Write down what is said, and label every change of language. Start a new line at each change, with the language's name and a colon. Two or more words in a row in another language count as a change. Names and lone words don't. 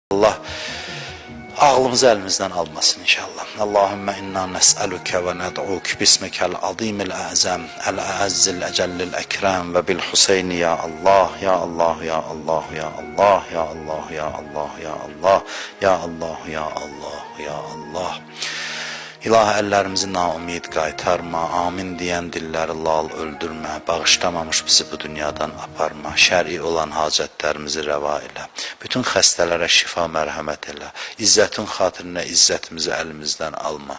Turkish: Allah ağlımızı elimizden almasın inşallah.
Arabic: اللهم إنا نسألك وندعوك باسمك العظيم الأعظم الأعز الأجل الأكرم وبالحسين يا الله يا الله يا الله يا الله يا الله يا الله يا الله يا الله يا الله يا الله.
Azerbaijani: İlahi, əllərimizi naumid qaytarma, amin deyən dilləri lal öldürmə, bağışlamamış bizi bu dünyadan aparma, şəri olan hacətlərimizi rəva elə, bütün xəstələrə şifa mərhəmət elə, izzətin xatirinə izzətimizi əlimizdən alma.